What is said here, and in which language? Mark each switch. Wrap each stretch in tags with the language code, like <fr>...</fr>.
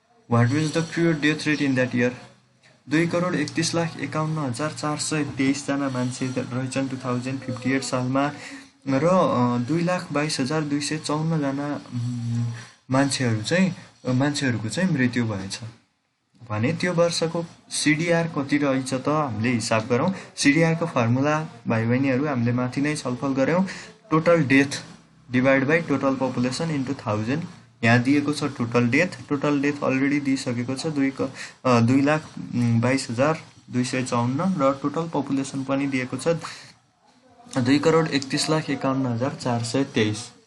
<en>What was the cure death rate in that year?</en> <ne>2,31,51,423 जना मान्छे रहेछन् 2058 सालमा र 2,22,254 जना मान्छेहरूको चाहिँ मृत्यु भएछ भने त्यो वर्षको CDR कति रहेछ त हामीले हिसाब गरौँ। CDRको फर्मुला भाइ बहिनीहरू हामीले माथि नै छलफल गऱ्यौँ। Total death divide by total population into 1000। यहाँ दिएको छ टोटल डेथ अलरेडी दिइसकेको छ 2,22,254 र टोटल पपुलेसन पनि दिएको छ 2,31,51,423।</ne>